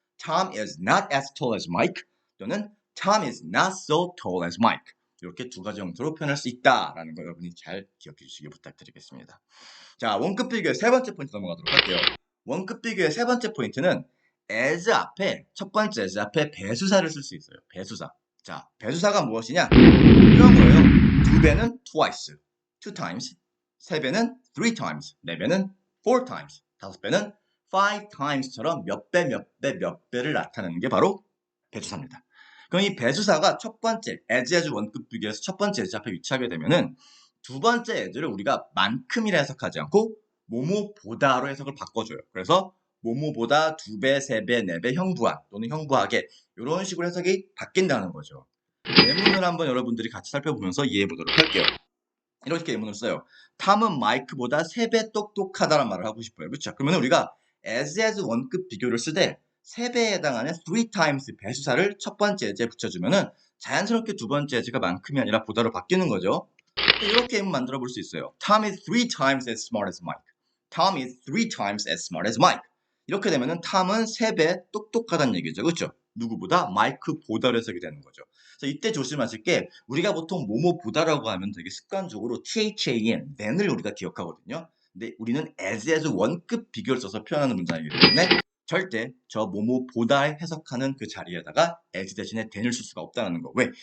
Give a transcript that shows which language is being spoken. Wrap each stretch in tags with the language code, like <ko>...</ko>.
<en>Tom is not as tall as Mike 또는 Tom is not so tall as Mike</en> <ko>이렇게 두 가지 형태로 표현할 수 있다라는 거 여러분이 잘 기억해 주시기 부탁드리겠습니다. 자, 원급 비교의 세 번째 포인트 넘어가도록 할게요. 원급 비교의 세 번째 포인트는 as 앞에 첫 번째 as 앞에 배수사를 쓸 수 있어요. 배수사. 자, 배수사가 무엇이냐? 이런 거예요. 두 배는 twice, two times. 세 배는 three times. 네 배는 four times. 다섯 배는 five times처럼 몇 배, 몇 배, 몇 배를 나타내는 게 바로 배수사입니다. 그럼 이 배수사가 첫 번째 as 원급 비교에서 첫 번째 as 앞에 위치하게 되면은 두 번째 as를 우리가 만큼이라 해석하지 않고 뭐뭐보다로 해석을 바꿔줘요. 그래서 뭐뭐보다 두 배, 세 배, 네 배 형부한 또는 형부하게 이런 식으로 해석이 바뀐다는 거죠. 예문을 한번 여러분들이 같이 살펴보면서 이해해 보도록 할게요. 이렇게 예문을 써요. 탐은 마이크보다 3배 똑똑하다는 말을 하고 싶어요. 그렇죠? 그러면 우리가 as 원급 비교를 쓰되 3배에 해당하는 three times 배수사를 첫 번째 as에 붙여주면은 자연스럽게 두 번째 as가 만큼이 아니라 보다로 바뀌는 거죠. 이렇게 예문 만들어 볼 수 있어요.</ko> <en>Tom is three times as smart as Mike. Tom is three times as smart as Mike.</en> <ko>이렇게 되면은 탐은 3배 똑똑하다는 얘기죠. 그렇죠? 누구보다 마이크보다로 해석이 되는 거죠. 그래서 이때 조심하실 게 우리가 보통 뭐뭐보다라고 하면 되게 습관적으로 THAN, than을 우리가 기억하거든요. 근데 우리는 as 원급 비교를 써서 표현하는 문장이기 때문에 절대 저 뭐뭐보다 해석하는 그 자리에다가 as 대신에 than을 쓸 수가 없다는 거. 왜?</ko>